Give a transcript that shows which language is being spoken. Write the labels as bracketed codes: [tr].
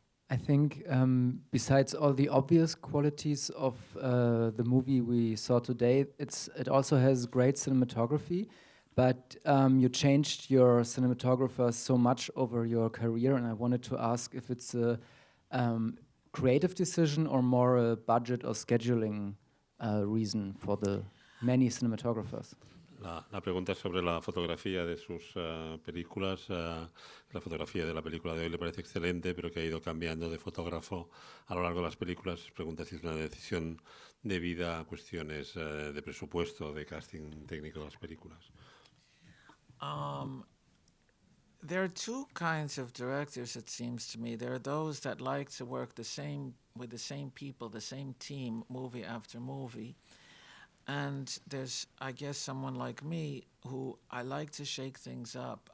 [en] I think besides all the obvious qualities of the movie we saw today, it also has great cinematography, but you changed your cinematographer so much over your career, and I wanted to ask if it's a creative decision or more a budget or scheduling reason for the many cinematographers. [es] La pregunta es sobre la fotografía de sus películas. La fotografía de la película de hoy le parece excelente, pero que ha ido cambiando de fotógrafo a lo largo de las películas. Pregunta si es una decisión debida a cuestiones de presupuesto, de casting técnico de las películas. [en] There are two kinds of directors, it seems to me. There are those that like to work with the same people, the same team, movie after movie. And there's, I guess, someone like me who I like to shake things up.